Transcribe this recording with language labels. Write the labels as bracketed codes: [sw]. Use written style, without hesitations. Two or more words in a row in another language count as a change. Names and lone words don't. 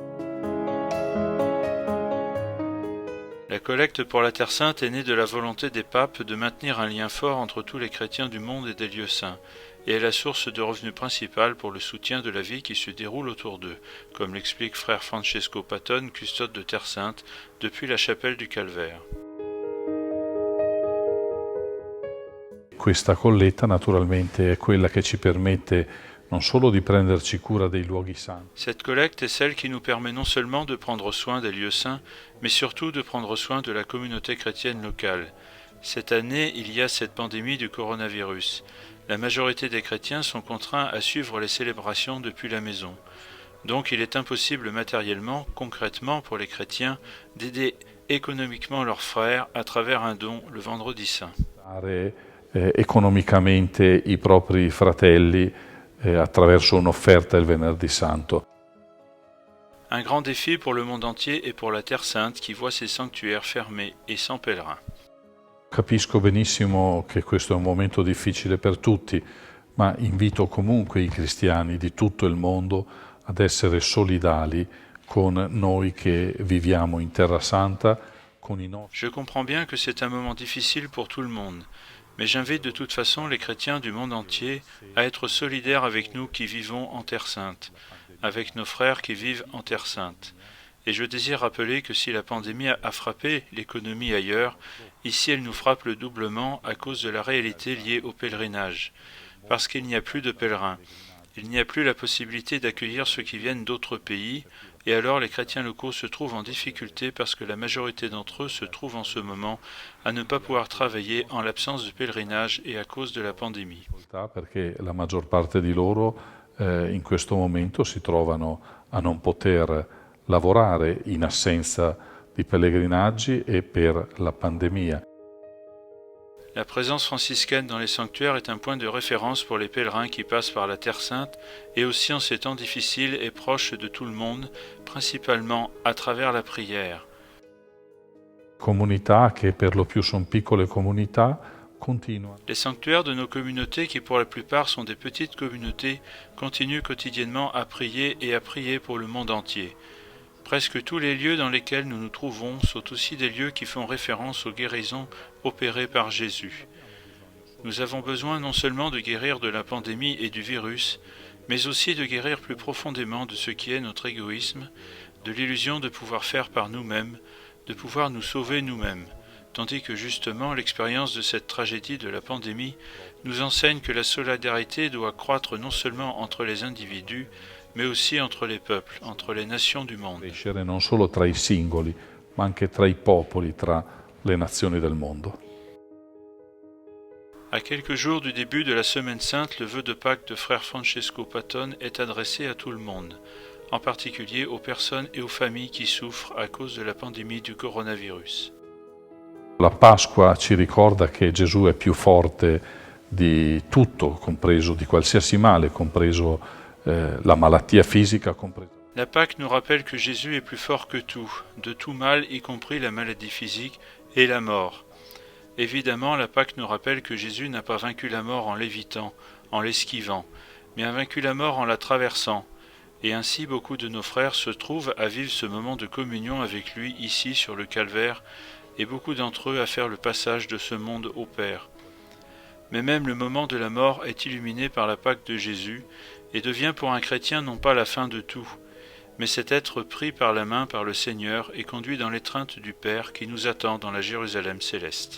[fr] La collecte pour la Terre Sainte est née de la volonté des papes de maintenir un lien fort entre tous les chrétiens du monde et des lieux saints, et est la source de revenus principale pour le soutien de la vie qui se déroule autour d'eux, comme l'explique frère Francesco Patton, custode de Terre Sainte, depuis la chapelle du Calvaire. [it] Questa colletta naturalmente è quella che ci permette non solo di prenderci cura dei luoghi santi. [fr] Cette collecte est celle qui nous permet non seulement de prendre soin des lieux saints, mais surtout de prendre soin de la communauté chrétienne locale. Cette année, il y a cette pandémie du coronavirus. La majorité des chrétiens sont contraints à suivre les célébrations depuis la maison. Donc il est impossible matériellement, concrètement pour les chrétiens, d'aider économiquement leurs frères à travers un don le Vendredi Saint. [it] Economicamente i propri fratelli attraverso un'offerta il Venerdì Santo. [fr] Un grand défi pour le monde entier et pour la Terre Sainte qui voit ses sanctuaires fermés et sans pèlerins. [it] Capisco benissimo che questo è un momento difficile per tutti, ma invito comunque i cristiani di tutto il mondo ad essere solidali con noi che viviamo in Terra Santa, con i nostri. [fr] Je comprends bien que c'est un moment difficile pour tout le monde, mais j'invite de toute façon les chrétiens du monde entier à être solidaires avec nous qui vivons en Terre Sainte, avec nos frères qui vivent en Terre Sainte. Et je désire rappeler que si la pandémie a frappé l'économie ailleurs, ici elle nous frappe le doublement à cause de la réalité liée au pèlerinage. Parce qu'il n'y a plus de pèlerins. Il n'y a plus la possibilité d'accueillir ceux qui viennent d'autres pays, et alors les chrétiens locaux se trouvent en difficulté parce que la majorité d'entre eux se trouvent en ce moment à ne pas pouvoir travailler en l'absence de pèlerinage et à cause de la pandémie. [it] Perché la maggior parte di loro in questo momento si trovano a non poter lavorare in assenza di pellegrinaggi e per la pandemia. [fr] La présence franciscaine dans les sanctuaires est un point de référence pour les pèlerins qui passent par la Terre Sainte et aussi en ces temps difficiles et proches de tout le monde, principalement à travers la prière. [it] Comunità che per lo più sono piccole comunità continuano. [fr] Les sanctuaires de nos communautés, qui pour la plupart sont des petites communautés, continuent quotidiennement à prier et à prier pour le monde entier. Presque tous les lieux dans lesquels nous nous trouvons sont aussi des lieux qui font référence aux guérisons opérées par Jésus. Nous avons besoin non seulement de guérir de la pandémie et du virus, mais aussi de guérir plus profondément de ce qui est notre égoïsme, de l'illusion de pouvoir faire par nous-mêmes, de pouvoir nous sauver nous-mêmes, tandis que justement l'expérience de cette tragédie de la pandémie nous enseigne que la solidarité doit croître non seulement entre les individus, mais aussi entre les peuples, entre les nations du monde. [it] Crescere non solo tra i singoli, ma anche tra i popoli, tra le nazioni del mondo. [fr] À quelques jours du début de la Semaine Sainte, le vœu de Pâques de frère Francesco Patton est adressé à tout le monde, en particulier aux personnes et aux familles qui souffrent à cause de la pandémie du coronavirus. [it] La Pasqua ci ricorda che Gesù è più forte di tutto, compreso di qualsiasi male, compreso la malattia fisica. [fr] La Pâque nous rappelle que Jésus est plus fort que tout, de tout mal, y compris la maladie physique et la mort. Évidemment, la Pâque nous rappelle que Jésus n'a pas vaincu la mort en l'évitant, en l'esquivant, mais a vaincu la mort en la traversant. Et ainsi, beaucoup de nos frères se trouvent à vivre ce moment de communion avec lui ici sur le calvaire, et beaucoup d'entre eux à faire le passage de ce monde au Père. Mais même le moment de la mort est illuminé par la Pâque de Jésus, et devient pour un chrétien non pas la fin de tout, mais c'est être pris par la main par le Seigneur et conduit dans l'étreinte du Père qui nous attend dans la Jérusalem céleste.